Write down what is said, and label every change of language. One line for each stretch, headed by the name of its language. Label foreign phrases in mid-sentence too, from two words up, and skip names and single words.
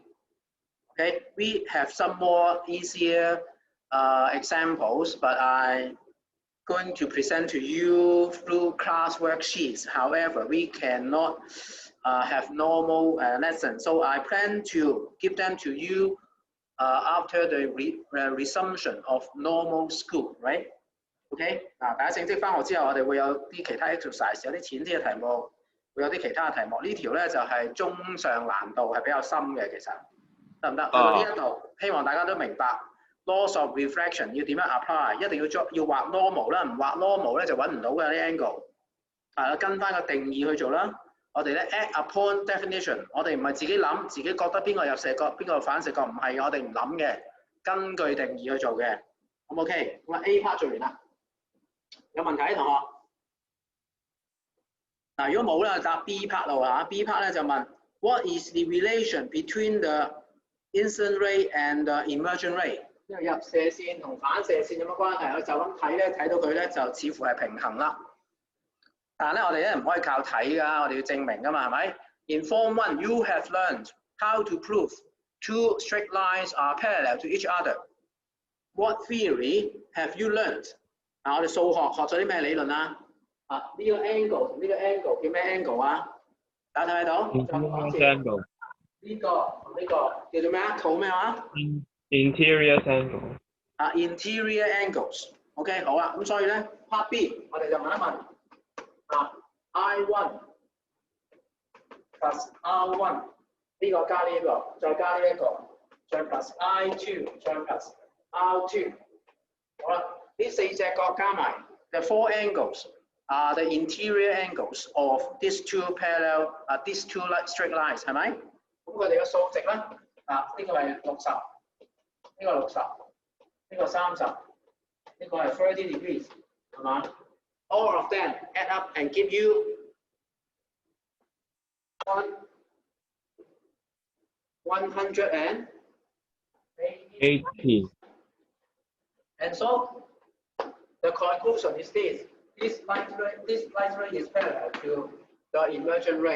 English: Okay, we have some more easier examples, but I'm going to present to you through class worksheets. However, we cannot have normal lessons, so I plan to give them to you after the resumption of normal school, right?
Cantonese: OK， 嗱，大家正式翻學之後，我哋會有啲其他 exercise， 有啲淺啲嘅題目，會有啲其他嘅題目。呢條咧就係中上難度，係比較深嘅，其實得唔得？去到呢一度，希望大家都明白
English: laws of refraction
Cantonese: 要點樣 apply， 一定要畫 normal 啦，唔畫 normal 咧就揾唔到嘅啲 angle。係啦，跟翻個定義去做啦。我哋咧
English: act upon definition，
Cantonese: 我哋唔係自己諗，自己覺得邊個有射角，邊個反射角，唔係我哋唔諗嘅，根據定義去做嘅。 好唔 OK？咁啊
English: A part
Cantonese: 做完啦，有問題同學？嗱，如果冇啦，答
English: B part
Cantonese: 啦嚇。
English: B part
Cantonese: 咧就問
English: What is the relation between the incident ray and the emergent ray？
Cantonese: 因為入射線同反射線有乜關係？我就咁睇咧，睇到佢咧就似乎係平衡啦。但係咧，我哋咧唔可以靠睇㗎，我哋要證明㗎嘛，係咪 ？
English: In Form 1, you have learned how to prove two straight lines are parallel to each other. What theory have you learned？
Cantonese: 我哋數學學咗啲咩理論啊？呢個 angle 同呢個 angle 叫咩 angle 啊？大家睇到？再講一次。 angle。呢個同呢個叫做咩啊？圖咩話
English: ？Interior angle。 interior angles。
Cantonese: OK， 好啦，咁所以咧 part B 我哋就問一問
English: I1 plus R1
Cantonese: 呢個加呢個，再加呢一個，再
English: plus I2
Cantonese: 再
English: plus R2。
Cantonese: 好啦，呢四隻角加埋
English: the four angles are the interior angles of these two parallel these two straight lines
Cantonese: 係咪？咁佢哋嘅數值咧呢個係60，呢個60，呢個30，呢個係
English: 30 degrees
Cantonese: 係嘛 ？
English: All of them add up and give you 180. And so the conclusion is this: this light ray is parallel to the emergent ray.